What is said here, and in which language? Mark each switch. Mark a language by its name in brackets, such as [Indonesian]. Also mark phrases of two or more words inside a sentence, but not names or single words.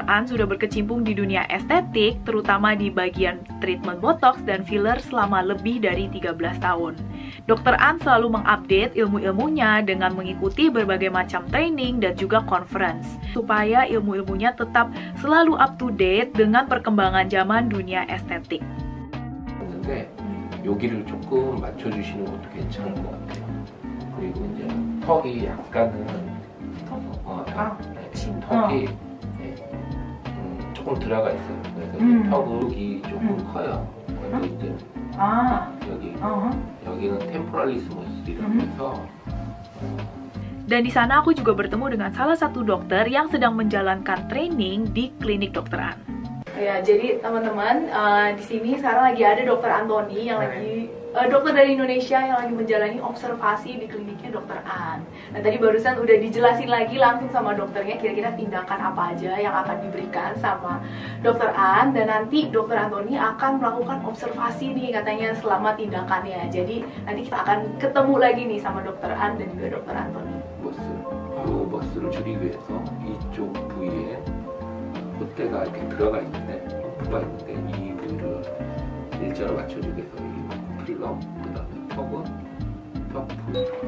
[Indonesian] An sudah berkecimpung di dunia estetik, terutama di bagian treatment botox dan filler selama lebih dari 13 tahun. Dr. An selalu mengupdate ilmu-ilmunya dengan mengikuti berbagai macam training dan juga conference, supaya ilmu-ilmunya tetap selalu [English] up to date [Indonesian] dengan perkembangan zaman dunia estetik. [Korean] 근데 여기를 조금 맞춰주시는 것도 괜찮을 것 같아요. 그리고 이제 턱이 약간은 턱이 조금 들어가 있어요. 그래서 턱이 조금 커요. 그래서 이제 여기는 템포랄리스무스라고 해서. [Indonesian] Dan di sana aku juga bertemu dengan salah satu dokter yang sedang menjalankan training di klinik Dr. An. Ya, jadi teman-teman, di sini sekarang lagi ada Dokter Anthony yang lagi dokter dari Indonesia yang lagi menjalani observasi di kliniknya Dokter An. Nah, tadi barusan udah dijelasin lagi langsung sama dokternya kira-kira tindakan apa aja yang akan diberikan sama Dokter An, dan nanti Dokter Anthony akan melakukan observasi nih katanya selama tindakannya. Jadi nanti kita akan ketemu lagi nih sama Dokter An dan juga Dokter Anthony. [Korean] 버스를 줄이기 위해서 이쪽 부위에 콧대가 이렇게 들어가 있는데 펌프가 있는데 이 부위를 일자로 맞춰주기 위해서 이 필러, 그 다음에 턱은 턱